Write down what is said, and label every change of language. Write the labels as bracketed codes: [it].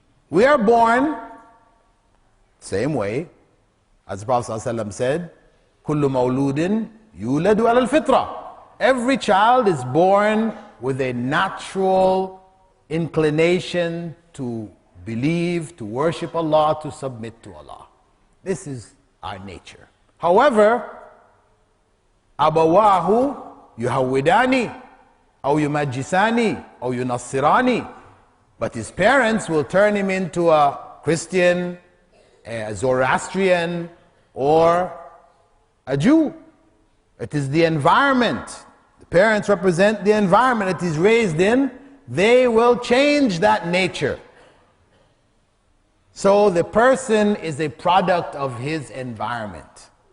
[en] We are born same way as the Prophet ﷺ said, [ar] كُلُّ مَوْلُودٍ يُولَدُ عَلَى الْفِطْرَةِ. [en] Every child is born with a natural inclination to believe, to worship Allah, to submit to Allah. This is our nature. However, [ar] أَبَوَاهُ يُهَوِّدَانِ أَوْ يُمَجِّسَانِ أَوْ يُنَصِّرَانِ. [en] But his parents will turn him into a Christian, a Zoroastrian, or a Jew. It is the environment. The parents represent the environment it is raised in. They will change that nature. So the person is a product of his environment.